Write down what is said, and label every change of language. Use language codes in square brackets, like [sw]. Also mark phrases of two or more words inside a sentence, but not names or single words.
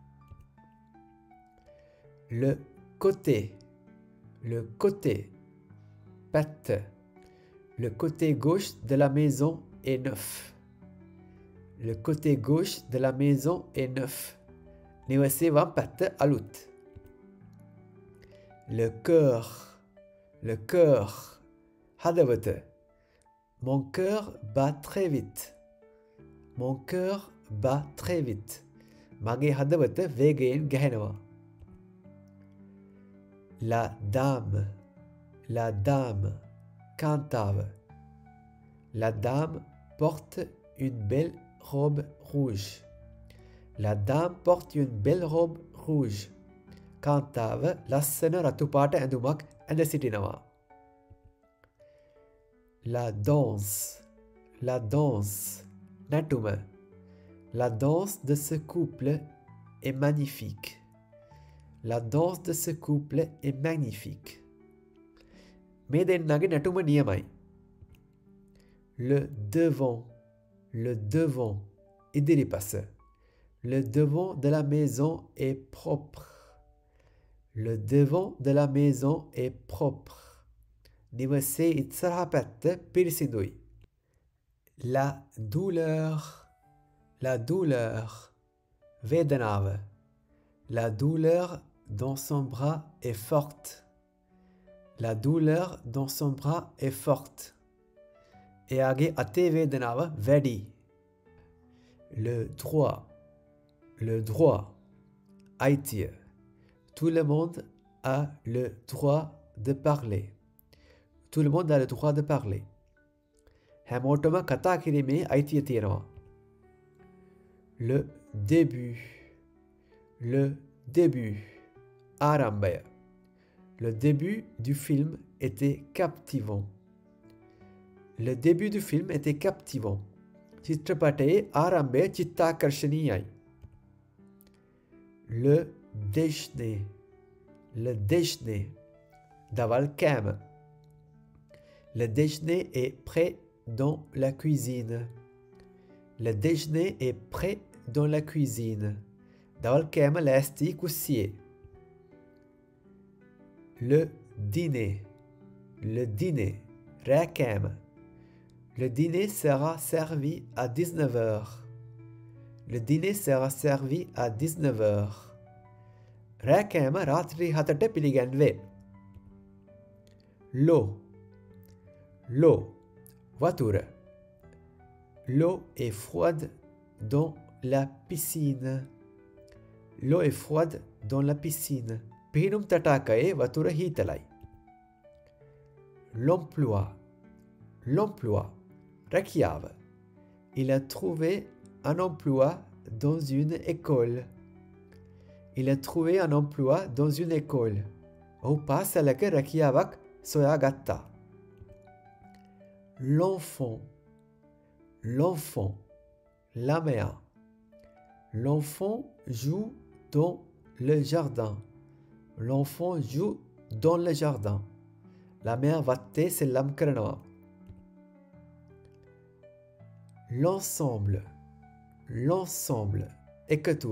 [fr] Le côté. Le côté. Patte. Le côté gauche de la maison est neuf. Le côté gauche de la maison est neuf. [si] නිවසේ වම් පැත්ත අලුත්. [fr] Le cœur. Le cœur. හදවත. Mon cœur bat très vite. Mon cœur bat très vite. [si] මගේ හදවත වේගයෙන් ගැහෙනවා. [fr] La dame. La dame. කාන්තාව. La dame porte une belle robe rouge. La dame porte une belle robe rouge. [si] කාන්තාව ලස්සන රතු පාට ඇඳුමක් ඇඳ සිටිනවා. [fr] La danse. La danse. [si] නැටුම. [fr] La danse de ce couple est magnifique. La danse de ce couple est magnifique. [si] මේ දෙන්නගේ නැටුම නියමයි. [fr] Le devant. Le devant. [si] ඉදිරිපස. [fr] Le devant de la maison est propre. Le devant de la maison est propre. [si] නිවසේ ඉස්සරහ පැත්ත පිරිසිදුයි. [fr] La douleur. La douleur. [si] වේදනාව. [fr] La douleur dans son bras est forte. La douleur dans son bras est forte. [si] එයාගේ අතේ වේදනාව වැඩි. [fr] Le droit. Le droit. [si] අයිතිය. [fr] Tout le monde a le droit de parler. Tout le monde a le droit de parler. [si] හැමෝටම කතා කිරීමේ අයිතිය තියෙනවා. [fr] Le début. Le début. [si] ආරම්භය. [fr] Le début du film était captivant. Le début du film était captivant. [si] චිත්‍රපටයේ ආරම්භය චිත්තාකර්ෂණීයයි. [fr] Le déjeuner. Le déjeuner. [si] දවල් කෑම. [fr] Le déjeuner est prêt dans la cuisine. Le déjeuner est prêt dans la cuisine. [si] දවල් කෑම ලෑස්ති කුස්සියේ. [fr] Le dîner. Le dîner. [si] රෑ කෑම. [fr] Le dîner sera servi à 19 heures. Le dîner sera servi à 19 heures. [si] රෑ කෑම රාත්‍රී 7ට පිළිගන්වේ. [fr] L'eau. L'eau. Voiture. L'eau est froide dans la piscine. L'eau est froide dans la piscine. [si] පිහිනුම් තටාකයේ වතුර හීතලයි. [fr] L'emploi. L'emploi. රැකියාව. Il a trouvé un emploi dans une école. Il a trouvé un emploi dans une école. [si] ඔහු පාසලක රැකියාවක් සොයා ගත්තා. [fr] l'enfant, l'enfant, la mère. L'enfant joue dans le jardin. L'enfant joue dans le jardin. La mère [si] වත්තේ සෙල්ලම් කරනවා. [fr] L'ensemble, l'ensemble, [si] ekatuwa.